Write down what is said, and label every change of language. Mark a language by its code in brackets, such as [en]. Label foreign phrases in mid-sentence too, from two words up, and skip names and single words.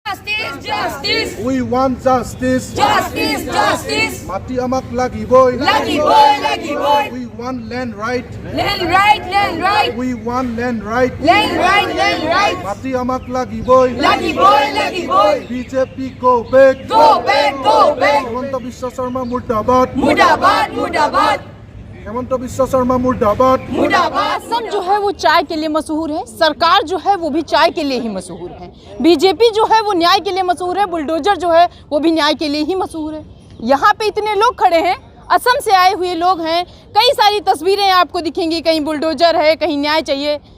[en] Justice, justice. We want justice. Justice, justice. [as] Mati amak lagiboy. Lagiboy, lagiboy. [en] We want land right. Land right, land right. We want land right. Land right, land right. [as] Mati amak lagiboy. Lagiboy, lagiboy. [en] BJP go back. Go back, go back. [hi] Hemanta Biswa Sarma murdabad. Murdabad, murdabad. हेमंत बिस्वा शर्मा मुर्दाबाद। असम जो है वो चाय के लिए मशहूर है, सरकार जो है वो भी चाय के लिए ही मशहूर है, बीजेपी जो है वो न्याय के लिए मशहूर है, बुलडोजर जो है वो भी न्याय के लिए ही मशहूर है। यहाँ पे इतने लोग खड़े हैं, असम से आए हुए लोग हैं, कई सारी तस्वीरें आपको दिखेंगी, कहीं बुलडोजर है, कहीं न्याय चाहिए।